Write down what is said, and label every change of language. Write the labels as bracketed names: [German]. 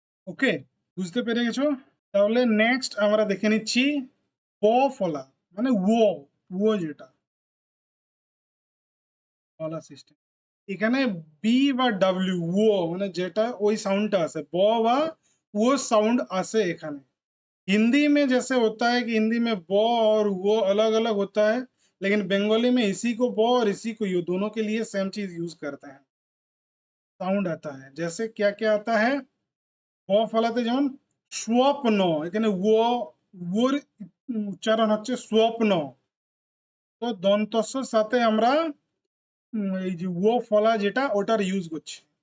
[Bangla] ওকে, বুঝতে পেরে গেছো? তাহলে নেক্সট আমরা দেখে নিচ্ছি ব ফলা, মানে ও যেটা ফলা সিস্টেম। এখানে বি বা ডাব্লিউ, ও মানে যেটা ওই সাউंडটা আসে, ব বা ও साउंड আসে এখানে। [Hindi] हिंदी में जैसे होता है कि हिंदी में ब और वो अलग अलग होता है, लेकिन बंगाली में इसी को ब और इसी को यू दोनों के लिए सेम चीज यूज करते हैं। साउंड आता है, जैसे क्या क्या आता है, [Bangla] ব ফলাতে যেমন স্বপ্ন, এখানে ওর উচ্চারণ হচ্ছে স্বপ্ন। তো দন্তস্বর সাথে আমরা এই যে ও ফলা যেটা ওটার ইউজ করছি।